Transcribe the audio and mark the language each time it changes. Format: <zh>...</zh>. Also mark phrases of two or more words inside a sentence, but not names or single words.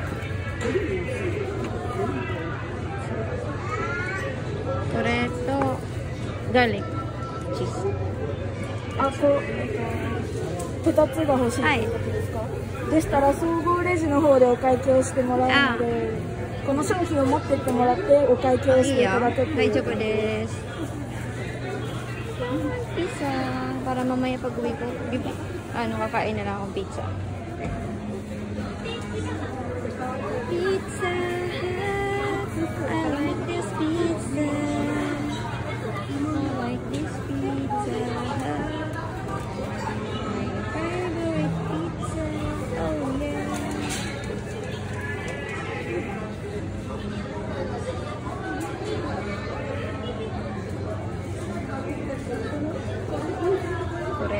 <ja>これとガーリックチーズ。あ、2つが欲しいということですか？でしたら総合レジの方でお会計をしてもらうので、この商品を持ってってもらってお会計をしていただくっていう。大丈夫です。Pizza.</ja> <tl>Para mamaya pag uwi ko, kakain na lang akong pizza. Pizza Hut.</tl> <en>I like this pizza. I like this pizza Hut. My favorite pizza. Oh yeah. Kore.</en>